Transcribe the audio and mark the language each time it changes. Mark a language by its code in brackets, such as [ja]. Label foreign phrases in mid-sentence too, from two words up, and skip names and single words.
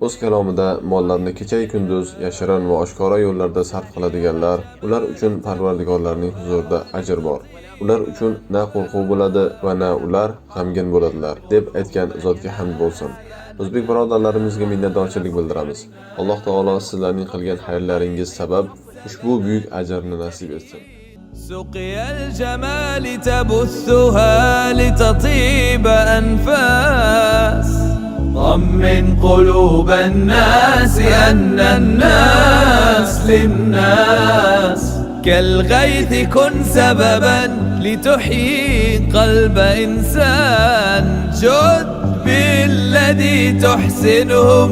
[uz] O'z kalomida mollarni kecha-yu kunduz yashirin va oshkora yo'llarda sarf qiladiganlar, ular uchun Parvardigorlarning huzurida ajr bor. Ular uchun na qo'rquv bo'ladi va na ular g'amgin bo'ladilar, deb aytgan Zotga hamd bo'lsin. O'zbek birodarlarimizga minnatdorchilik bildiramiz. Alloh taolo sizlarning qilgan xayrlaringiz sabab ushbu buyuk ajrni nasib etsin. [ar] سقي الجمال تبثها لتطيب أنفاس طمن قلوب الناس أن الناس للناس كالغيث كن سببا لتحيي قلب إنسان جد بالذي تحسنه